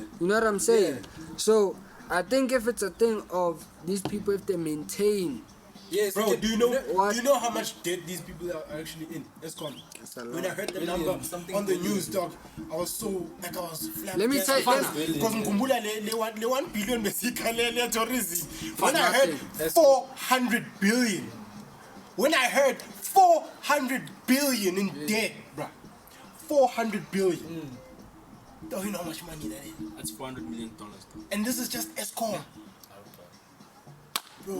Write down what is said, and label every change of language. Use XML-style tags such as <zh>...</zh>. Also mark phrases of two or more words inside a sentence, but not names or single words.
<en>You know what I'm saying? So I think if it's a thing of these people, if they maintain. Yes, Bro, do you What? know how much debt these people are actually in? ESCOM. That's a When I lot. heard the Billion, number something on the billion. news, dog, I was so flabbergasted. Let me tell you, Because Mkumbula le 1 billion le tourism. When I heard nothing. 400 billion. When I heard 400 billion in debt, bruh. 400 billion. Do you know how much money that is? That's $400 million. And this is just ESCOM. Bro,</en>